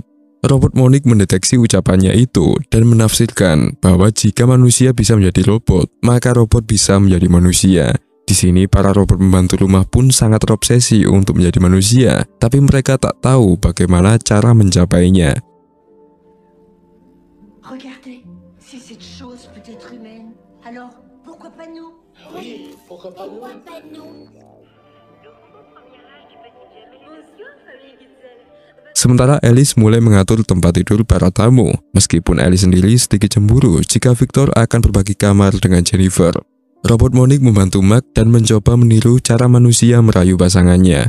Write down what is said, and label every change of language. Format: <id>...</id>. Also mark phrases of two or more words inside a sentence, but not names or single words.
<id>Robot Monique mendeteksi ucapannya itu dan menafsirkan bahwa jika manusia bisa menjadi robot, maka robot bisa menjadi manusia. Di sini para robot pembantu rumah pun sangat terobsesi untuk menjadi manusia, tapi mereka tak tahu bagaimana cara mencapainya.</id> <fr>Regardez, si cette chose peut être humaine, alors pourquoi pas nous? Oui, pourquoi pas nous?</fr> <id>Sementara Alice mulai mengatur tempat tidur para tamu, meskipun Alice sendiri sedikit cemburu jika Victor akan berbagi kamar dengan Jennifer. Robot Monique membantu Mark dan mencoba meniru cara manusia merayu pasangannya.</id>